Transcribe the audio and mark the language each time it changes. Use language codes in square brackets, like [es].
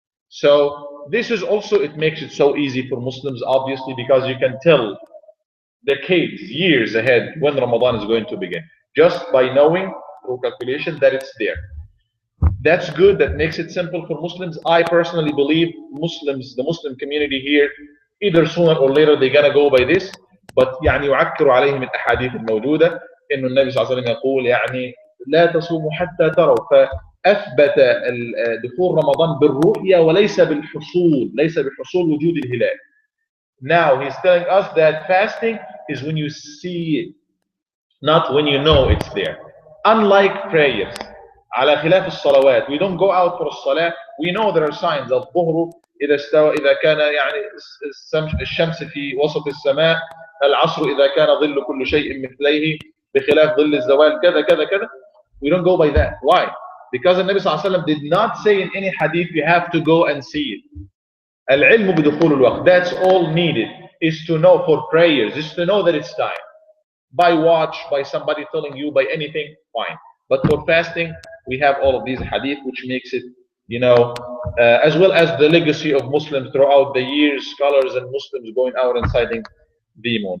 [en] So this is also, it makes it so easy for Muslims, obviously, because you can tell decades, years ahead when Ramadan is going to begin, just by knowing through calculation that it's there. That's good. That makes it simple for Muslims. I personally believe Muslims, the Muslim community here, either sooner or later they're gonna go by this. [ar] But يعني يعكر عليهم الأحاديث الموجودة إنه النبي صلى الله عليه وسلم يقول يعني لا تصوموا حتى تروا. فأثبت دخول رمضان بالرؤية وليس بالحصول، ليس بحصول وجود الهلال. [en] Now he's telling us that fasting is when you see it, not when you know it's there. Unlike prayers, [ar] على خلاف الصلوات, [en] we don't go out for الصلاة. We know there are signs. [ar] الظهر إذا استوى، إذا كان يعني الشمس في وسط السماء، العصر إذا كان ظل كل شيء مثليه بخلاف ظل الزوال، كذا كذا كذا. [en] We don't go by that. Why? Because the Nabi صلى الله عليه وسلم did not say in any hadith you have to go and see it. [ar] العلم بدخول الوقت. [en] That's all needed, is to know for prayers, is to know that it's time. By watch, by somebody telling you, by anything, fine. But for fasting, we have all of these hadith, which makes it, you know, as well as the legacy of Muslims throughout the years, scholars and Muslims going out and sighting the moon.